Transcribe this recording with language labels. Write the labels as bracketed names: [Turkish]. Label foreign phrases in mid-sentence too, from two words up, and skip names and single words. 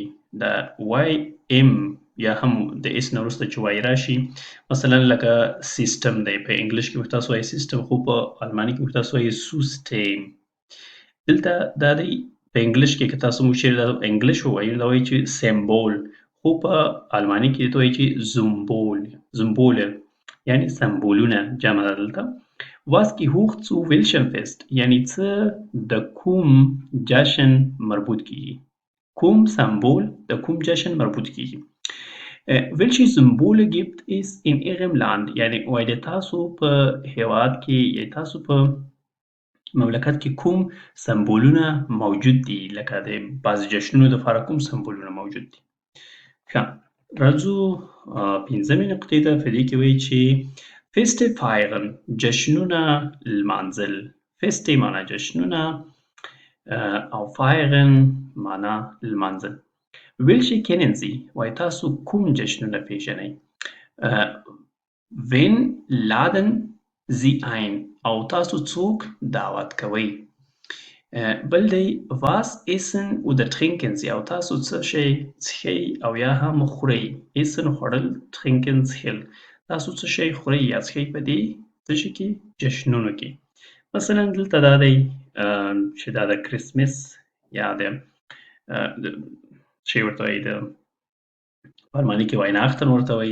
[Pashto] دا YM یا هم د اس نه وروسته چې وای راشي، مثلا لکه سیستم دی، په انګلیش کې موږ تاسو وایي سیستم، خو په الماني کې موږ تاسو وایي سوسټیم. دلته دا دی په انګلیش کې که تاسو موږ چیرې دا انګلیش ووایو دا وایي چې سمبول، خو په الماني کې ورته وایي چې زمبوله یعنی سمبولونه جمع ده. [German] دلته was gehört zu welchem Fest، [Pashto] یعنی څه د کوم جشن مربوط کېږي، کوم سمبول د کوم جشن مربوط کېږي. [German] welche Symbole gibt es in Ihrem Land، [Pashto] یعنی وایي د تاسو په هیواد کې یا تاسو په مملکت کې کوم سمبولونه موجود دي، لکه د بعضې جشنونو دپاره کوم سمبولونه موجود دي. ښه، راځو پنځمې نقطې ته. په دې کې وایي چې [German] Feste feiern، [Pashto] جشنونه لمانځل. Feste معنا جشنونه او feiern معنا لمانځل. [German] welche kennen Sie، [Pashto] وایي تاسو کوم جشنونه پیژنئ. [German] wen laden Sie ein، [Pashto] او تاسو څوک دعوت کوئ. بل دی [German] was essen oder trinken Sie [Pashto] او تاسو څه شی څښئ او یا هم خورئ. essen خوړل، trinken څښل. تاسو څه شی خورئ یا څښئ په دې څه شي کې جشنونو کې. مثلا دلته دا دی چې دا د کرسمس یا د شی ورته وایي د په الماني کې وایනාchten ورته وایي.